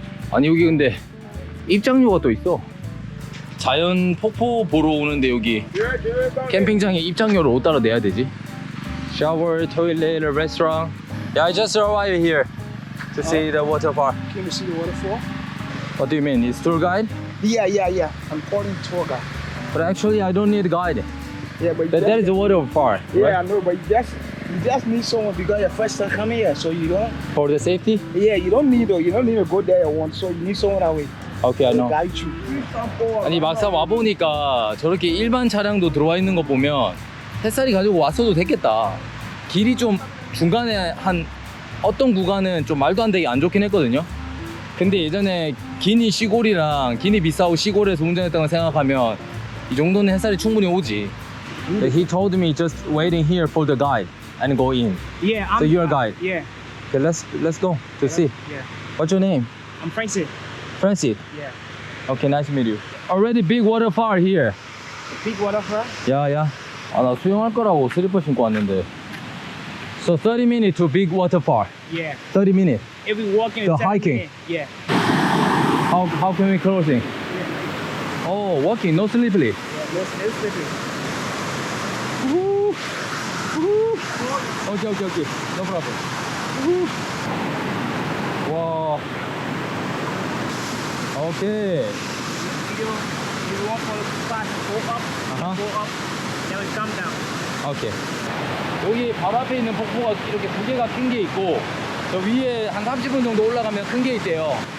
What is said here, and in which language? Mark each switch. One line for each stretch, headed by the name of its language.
Korean: 아니 여기 근데 입장료가 또 있어. 자연 폭포 보러 오는데 여기 캠핑장에 입장료를 어디다 내야 되지?
English: Shower, toilet, restaurant. Yeah, I just arrived here to see the water park. Can you see the waterfall? What do you mean? Is tour guide? Yeah. I'm calling tour guide. But actually I don't need a guide. Yeah, but you That is the water park. yeah, Right? I know, but you just need someone because you're first time coming here, so you don't. For the safety? Yeah, you don't need to go there at once, so you need someone that way Okay, I to know. guide you.
Korean: 아니 막상 와보니까 저렇게 일반 차량도 들어와 있는 거 보면 햇살이 가지고 왔어도 됐겠다. 길이 좀 중간에 한 어떤 구간은 좀 말도 안 되게 안 좋긴 했거든요. 근데 예전에 기니 시골이랑 기니 비사우 시골에서 운전했던 걸 생각하면 이 정도는 햇살이 충분히 오지.
English: He told me just waiting here for the guide and go in. Yeah, So you're a guide. Yeah, Okay, let's go to see. yeah. What's your name? I'm Francis. Francis. Yeah. Okay, nice to meet you. Already big waterfall here. Big waterfall.
Korean: 야야. 아, 나 수영할 거라고 슬리퍼 신고 왔는데.
English: So 30 minutes to big waterfall. Yeah. 30 minutes. If we walk in So hiking. Yeah. How can we crossing? Oh, walking, no slippery. Yeah, no slippery. Woo. Woo. Okay. No problem. Woo. Wow. Okay. You walk for the fast, go up, Uh-huh. then we come down. 오케이.
Korean: 여기 바로 앞에 있는 폭포가 이렇게 두 개가 큰 게 있고 저 위에 한 30분 정도 올라가면 큰 게 있대요.